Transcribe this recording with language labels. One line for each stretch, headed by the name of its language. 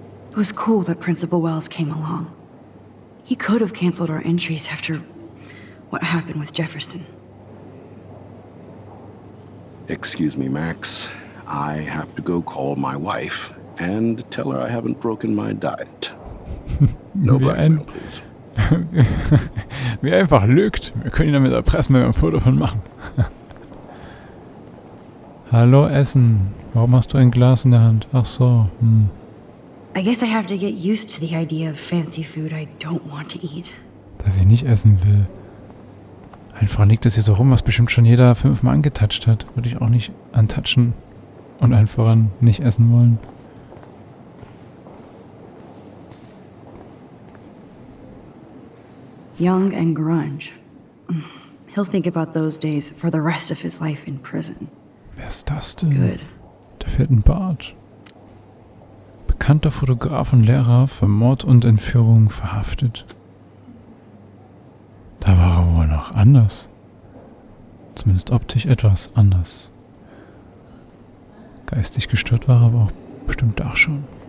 English: It was cool that Principal Wells came along. He could have canceled our entries after what happened with Jefferson. Excuse me, Max. I have to go call my wife and tell her I haven't broken my diet. No blackmail, please.
German: Wie einfach lügt. Wir können ihn damit erpressen, wenn wir ein Foto von machen. Hallo, Essen. Warum hast du ein Glas in der Hand? Ach so.
English: I guess I have to get used to the idea of fancy food I don't want to eat.
German: Dass ich nicht essen will. Einfach liegt das hier so rum, was bestimmt schon jeder 5-mal angetatscht hat. Würde ich auch nicht antatschen und einfach nicht essen wollen.
English: Young and grunge. He'll think about those days for the rest of his life in prison.
German: Wer ist das denn?
English: Good.
German: Da fehlt ein Bart. Bekannter Fotograf und Lehrer für Mord und Entführung verhaftet. Da war er wohl noch anders. Zumindest optisch etwas anders. Geistig gestört war er aber auch bestimmt auch schon.